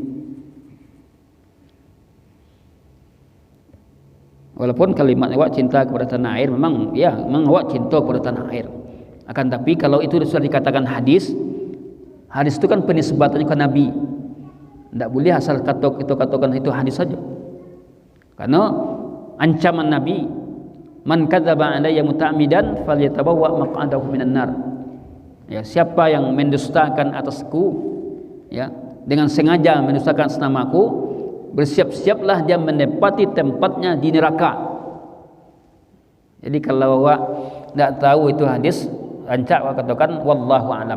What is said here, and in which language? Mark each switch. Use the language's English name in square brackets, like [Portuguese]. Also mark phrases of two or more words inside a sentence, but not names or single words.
[Indonesian] Walaupun kalimat awak cinta kepada tanah air memang awak cinta kepada tanah air. Akan tapi kalau itu sudah dikatakan hadis itu kan penisbatannya ke Nabi. Tidak boleh asal katakan itu hadis saja. Karena ancaman Nabi, [Arabic] من كذب علي متعمدا فليتبوأ مقعده من النار. [Indonesian] Ya, siapa yang mendustakan atasku, ya, dengan sengaja mendustakan namaku, bersiap-siaplah dia menempati tempatnya di neraka. Jadi kalau awak tidak tahu itu hadis, rancak awak katakan [Arabic] والله أعلم.